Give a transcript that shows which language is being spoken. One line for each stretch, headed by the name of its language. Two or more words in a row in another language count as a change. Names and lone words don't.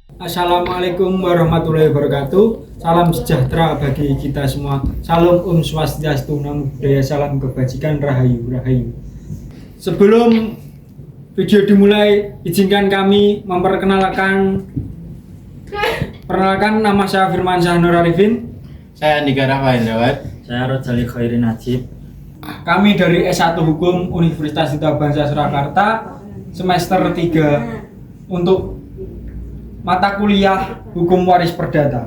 Arabic: السلام عليكم ورحمة الله وبركاته.
Indonesian: Salam sejahtera bagi kita semua. Salam
Sanskrit: Om Swastiastu,
Pali: Namo Buddhaya,
Indonesian: salam kebajikan, rahayu rahayu. Sebelum video dimulai, izinkan kami memperkenalkan nama saya Firman Nur Arifin. Saya Andika Rahmahendrawat. Saya Rojali Khairin Najib. Kami dari S1 Hukum Universitas Hitabangsa Surakarta, semester 3 untuk mata kuliah Hukum Waris Perdata.